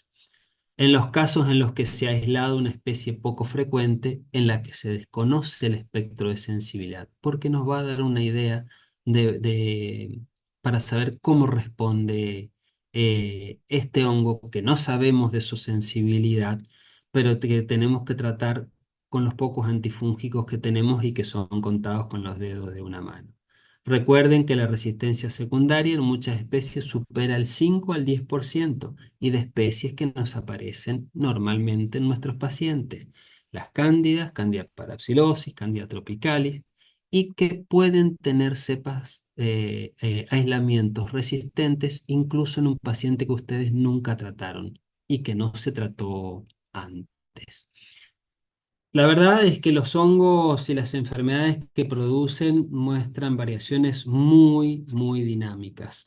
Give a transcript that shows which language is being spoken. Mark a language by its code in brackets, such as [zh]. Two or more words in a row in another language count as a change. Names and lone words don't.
[es] En los casos en los que se ha aislado una especie poco frecuente en la que se desconoce el espectro de sensibilidad, porque nos va a dar una idea para saber cómo responde este hongo, que no sabemos de su sensibilidad, pero que tenemos que tratar con los pocos antifúngicos que tenemos y que son contados con los dedos de una mano. Recuerden que la resistencia secundaria en muchas especies supera el 5 al 10% y de especies que nos aparecen normalmente en nuestros pacientes. Las cándidas, Candida parapsilosis, Candida tropicalis, y que pueden tener cepas, aislamientos resistentes incluso en un paciente que ustedes nunca trataron y que no se trató antes. La verdad es que los hongos y las enfermedades que producen muestran variaciones muy, muy dinámicas.